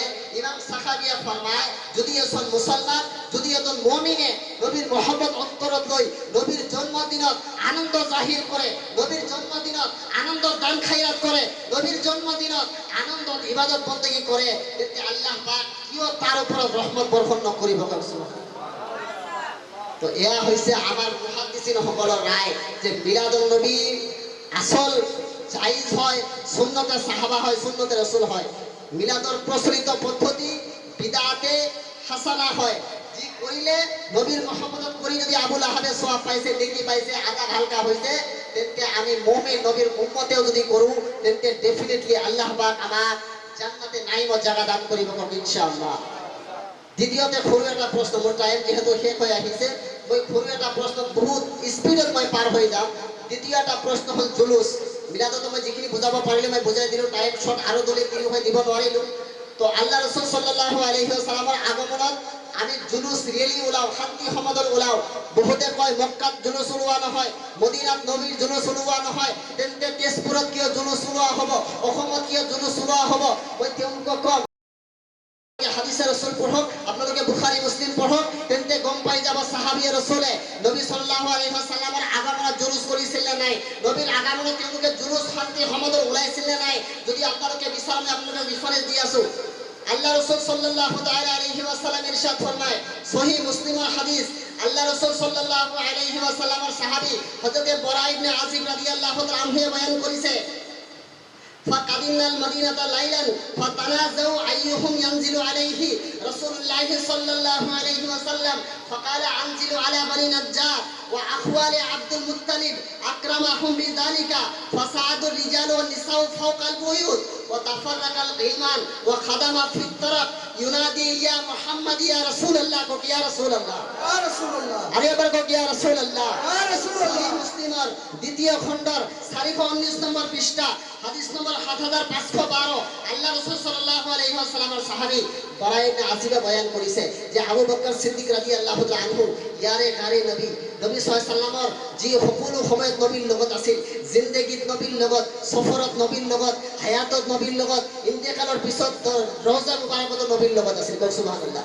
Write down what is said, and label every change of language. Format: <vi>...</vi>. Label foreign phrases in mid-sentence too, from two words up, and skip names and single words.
<as>ইমাম সাহাবিয়া ফরমায় যদি এজন মুসলমান, যদি এজন মুমিনে নবীর মহব্বত অন্তরত লই নবীর জন্মদিনত আনন্দ জাহির করে, নবীর জন্মদিনত আনন্দ দান খায়রাত করে, নবীর জন্মদিনত আনন্দ ইবাদত বন্দেগী করে, তেতে আল্লাহ পাক কিও তার উপর রহমত বর্ষণ নকৰিব। তো এয়া হৈছে আমাৰ মুহাদ্দিসিন সকলৰ রায় যে মিলাদুন নবী আসল জায়েজ হয়, সুন্নতে সাহাবা হয়, সুন্নতে রাসূল হয়। মিলাদর প্রচলিত পদ্ধতি বিদআতে হাসানা হয়, যি করিলে নবীর মহব্বত করি যদি আবুল আহাবে সওয়াব পাইছে, নেকি পাইছে, আযাব হালকা হইছে, তেন্তে আমি মুমিন নবীর উম্মতেও যদি করু তেন্তে ডেফিনেটলি আল্লাহ পাক আমার জান্নাতে নাঈমত জায়গা দান করিব ইনশাআল্লাহ। দ্বিতীয়তে সৰু এটা প্ৰশ্ন, মোৰ টাইম যেহেতু শেষ হৈ আহিছে, মই সৰু এটা প্ৰশ্ন বহুত স্পীডত মই পাৰ হৈ যাম। দ্বিতীয় এটা প্ৰশ্ন হ'ল জুলুস। মিলাদত মই যিখিনি বুজাব পাৰিলো মই বুজাই দিলো, টাইম শর্ট আৰু দলে দিলো হৈ দিব নোৱাৰিলো। তো আল্লাহ রাসূল</as> <ar>صلى الله عليه وسلم</ar> <as>আগমনত আমি জুলুস ৰেলী ওলাও, শান্তি সমাদল ওলাও। বহুতে কয় মক্কাত জুলুস ওলোৱা নহয়, মদিনাত নবীৰ জুলুস ওলোৱা নহয়, তেন্তে তেজপুৰত কিয় জুলুস ওলোৱা হ'ব, অসমত কিয় জুলুস ওলোৱা হ'ব? মই তেওঁলোকক কম হাদিসে রাসূল পঢ়ক, আপোনালোকে বুখারী মুসলিম পঢ়ক, তেন্তে গম পাই যাব সাহাবীয়ে রাসূলে নবী</as> <ar>صلى الله عليه وسلم</ar> <as>আগমনত জুলুস কৰিছিল নে নাই, নবীৰ আগমনত তেওঁলোকে জুলুস শান্তি সমাদল ওলাইছিল নে নাই। যদি আপোনালোকে বিচাৰে মই আপোনালোকক ৰেফারেন্স দি আছো।</as> <bn>আল্লাহ রাসূল</bn> <ar>صلى الله تعالى عليه وسلم</ar> <bn>ইরশাদ ফরমায়, সহিহ মুসলিমের হাদিস, আল্লাহ রাসূল</bn> <ar>صلى الله عليه وسلم</ar> <bn>সাহাবী হযরত বরা ইবনে আযিব</bn> <ar>رضي الله تعالى عنه</ar> <bn>বয়ান করেছে</bn> <ar>فقدمنا المدينة ليلا فتنازعوا أيهم ينزل عليه رسول الله صلى الله عليه وسلم فقال أنزلوا على بني نجار وأخوال عبد المطلب أكرمهم بذلك فصعد الرجال والنساء فوق البيوت وتفرق الغلمان وخدم في الطرق ينادي يا محمد يا رسول الله يا رسول الله يا رسول الله</ar> <bn>আরে এবার কো</bn> <ar>يا رسول الله يا رسول الله.</ar> <bn>মুসলিমের দ্বিতীয় খণ্ডর 419 নম্বর পৃষ্ঠা হাদিস নম্বর 7512 আল্লাহ রাসূল</bn> <ar>صلى الله عليه وسلم</ar> <bn>সাহাবী বরা ইবনে আযিব বয়ান করেছে যে আবু বকর সিদ্দিক</bn> <ar>رضي الله تعالى عنه</ar> <as>ইয়ারে গারে নবী</as> <ar>صلى الله عليه وسلم</ar> <as>যি সকলো সময়ত নবীৰ লগত আছিল, জিন্দেগীত নবীৰ লগত, সফৰত নবীৰ লগত, হায়াতত নবীৰ লগত, ইন্তেকালৰ পিছত রওজা মুবারকত নবীৰ লগত আছিল। সুবহানাল্লাহ।</as>